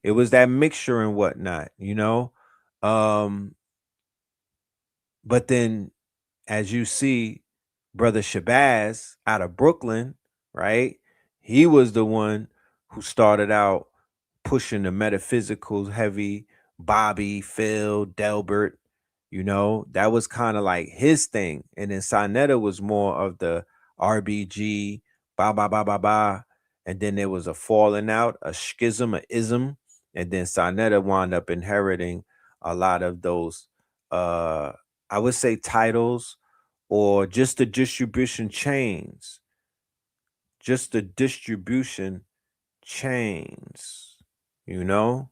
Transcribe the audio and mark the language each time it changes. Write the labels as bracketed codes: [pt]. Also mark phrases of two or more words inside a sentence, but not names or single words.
[en] It was that mixture and whatnot, you know. But then, as you see, Brother Shabazz out of Brooklyn, right? He was the one who started out pushing the metaphysical heavy. Bobby, Phil, Delbert, you know, that was kind of like his thing. And then Sonetta was more of the RBG, ba ba ba ba ba. And then there was a falling out, a schism, a ism. And then Sonetta wound up inheriting a lot of those, I would say, titles, or just the distribution chains. Just the distribution chains, you know?